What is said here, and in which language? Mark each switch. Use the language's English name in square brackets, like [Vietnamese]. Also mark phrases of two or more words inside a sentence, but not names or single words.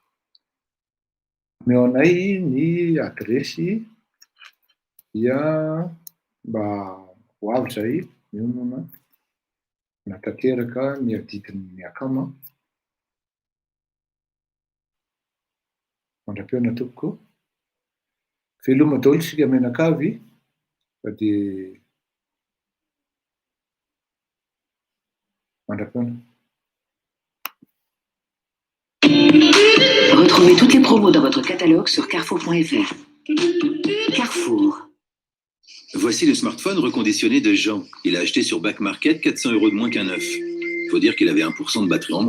[Malagasy] omeo anay ny adresy dia mba ho avy zay mionona natanteraka ny adidin'ny akama mandra-peona tompoko veloma daholo isika menakavy fa dia mandra-peona. [French] Retrouvez toutes les promos dans votre catalogue sur carrefour.fr. Carrefour. Voici le smartphone reconditionné de Jean. Il a acheté sur Back Market 400 € de moins qu'un neuf. Faut dire qu'il avait 1% de batterie en moins.